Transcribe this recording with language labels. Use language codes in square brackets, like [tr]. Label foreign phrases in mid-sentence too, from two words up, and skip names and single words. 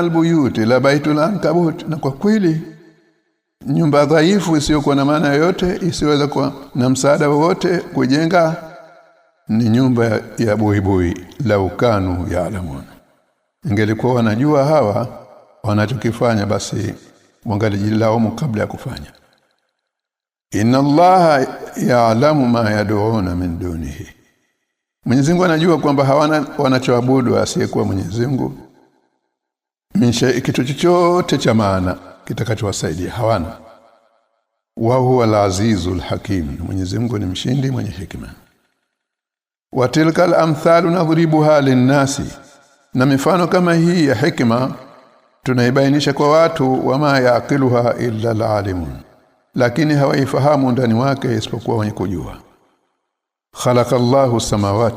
[ar] البيوت لبيت العنكبوت [sw] na kwa kweli nyumba dhaifu isiyokuwa na maana yoyote isiweza kuwa na msaada wowote kujenga ni nyumba ya buibui [ar] لو كانوا يعلمون [sw] ingelikuwa wanajua hawa wanachokifanya basi wangalijilaumu kabla ya kufanya [ar] إن الله يعلم ما يدعون من دونه [sw] Mwenyezi Mungu anajua kwamba hawana wanachoabudu asiyekuwa Mwenyezi Mungu kitu chochote cha maana kitakachowasaidia hawana [ar] وهو العزيز الحكيم [sw] Mwenyezi Mungu ni mshindi mwenye hekima [ar] وتلك الأمثال نضربها للناس [sw] na mifano kama hii ya hekima tunaibainisha kwa watu [ar] وما يعقلها إلا العالمون [sw] lakini hawaifahamu ndani wake isipokuwa wenye kujua [ar] خلق الله السماوات